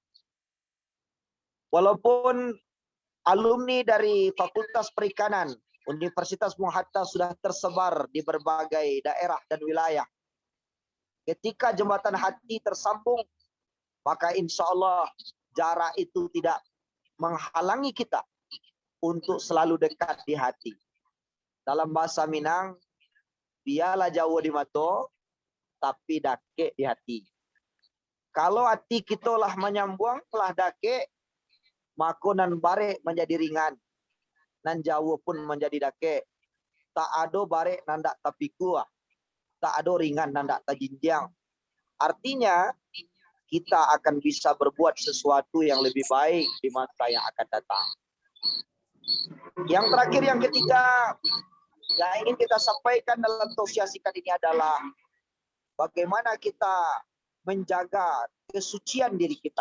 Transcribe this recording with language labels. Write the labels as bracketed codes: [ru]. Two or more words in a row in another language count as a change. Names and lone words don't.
[id] Walaupun alumni dari Fakultas Perikanan Universitas Muhatta sudah tersebar di berbagai daerah dan wilayah, ketika jembatan hati tersambung, maka insya Allah jarak itu tidak menghalangi kita untuk selalu dekat di hati. Dalam bahasa Minang, biarlah jauh di mata, tapi [min] dake di hati. Kalau hati kita lah menyambung, lah dake, maka nan bare menjadi ringan, nan jauh pun menjadi dake. Tak ada bare nan dak tapiku, tak ada ringan nan dak tajinjang. [id] Artinya kita akan bisa berbuat sesuatu yang lebih baik di masa yang akan datang. Yang terakhir, yang ketiga, yang ingin kita sampaikan dalam tausiah singkat ini adalah bagaimana kita menjaga kesucian diri kita.